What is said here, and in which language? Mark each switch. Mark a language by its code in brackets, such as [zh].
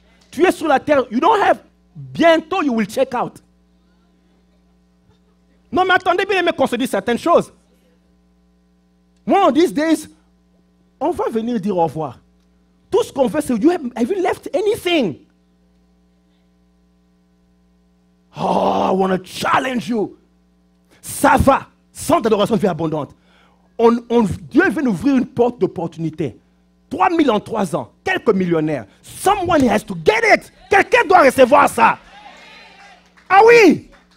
[fr] Tu es sur la terre, [en] you don't have, [fr] bientôt [en] you will check out. [fr] Non mais attendez bien aimé qu'on se dise certaines choses. [en] One of these days, [fr] on va venir dire au revoir. Tout ce qu'on veut, c'est, [en] have you left anything? Oh, I want to challenge you. [fr] Ça va, centre d'adoration de vie abondante. Dieu veut nous ouvrir une porte d'opportunité. 3000 en 3 ans, quelques millionnaires. [en] Someone has to get it. [fr] Quelqu'un doit recevoir ça. Ah oui.